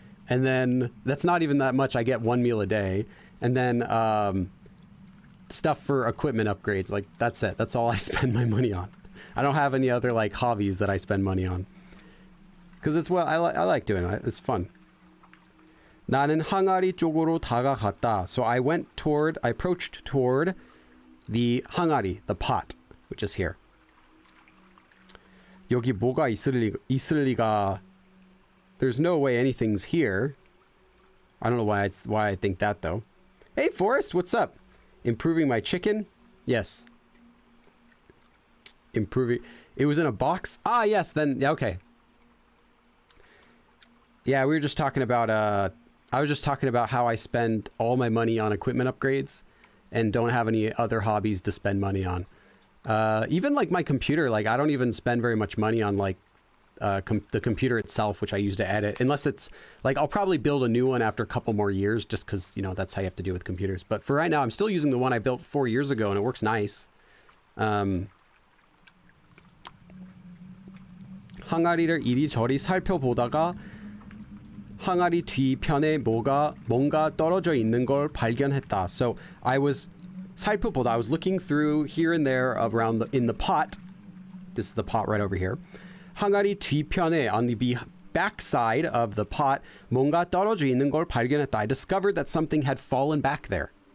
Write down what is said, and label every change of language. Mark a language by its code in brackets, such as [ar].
[en] And then that's not even that much. I get one meal a day. And then stuff for equipment upgrades. Like that's it. That's all I spend my money on. I don't have any other like hobbies that I spend money on. Because it's what I like doing. It's fun. [ko] 나는 항아리 쪽으로 다가갔다. [en] So I approached toward the 항아리, the pot, which is here. [ko] 여기 뭐가 있을 리가. [en] There's no way anything's here. I don't know why I think that though. Hey Forrest, what's up? Improving my chicken? Yes. Improving. It was in a box? Ah, yes, then yeah, okay. Yeah, we were just talking about I was just talking about how I spend all my money on equipment upgrades and don't have any other hobbies to spend money on. Even like my computer, like I don't even spend very much money on like the computer itself, which I use to edit, unless it's like I'll probably build a new one after a couple more years just because, you know, that's how you have to do with computers. But for right now, I'm still using the one I built 4 years ago and it works nice. [ko] 항아리를 이리저리 살펴보다가 항아리 뒤편에 뭔가 떨어져 있는 걸 발견했다. [en] So I was 살펴보다. I was looking through here and there around in the pot. This is the pot right over here. [ko] 항아리 뒤편에, [en] on the back side of the pot, [ko] 뭔가 떨어져 있는 걸 발견했다. [en] I discovered that something had fallen back there.